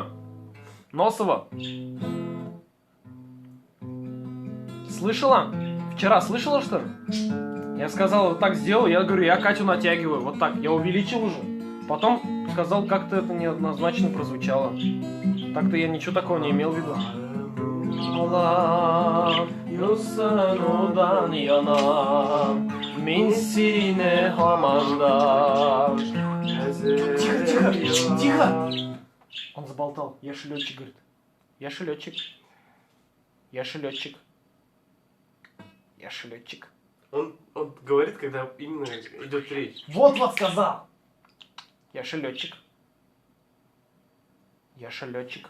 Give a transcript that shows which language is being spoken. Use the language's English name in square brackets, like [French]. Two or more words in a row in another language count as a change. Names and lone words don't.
[Russian] Носова. Слышала? Вчера слышала, что ли? Я сказал, вот так сделал, я говорю, я Катю натягиваю. Вот так, я увеличил уже. Потом сказал, как-то это неоднозначно прозвучало. Так-то я ничего такого не имел в виду. [Tatar] Юсанудан yana min sine hamanda. [Russian] Тихо, тихо, тихо! Он заболтал. Я летчик, говорит. Я летчик. Я летчик. Я летчик. Он говорит, когда именно идет речь. Вот сказал! Я летчик. Я летчик.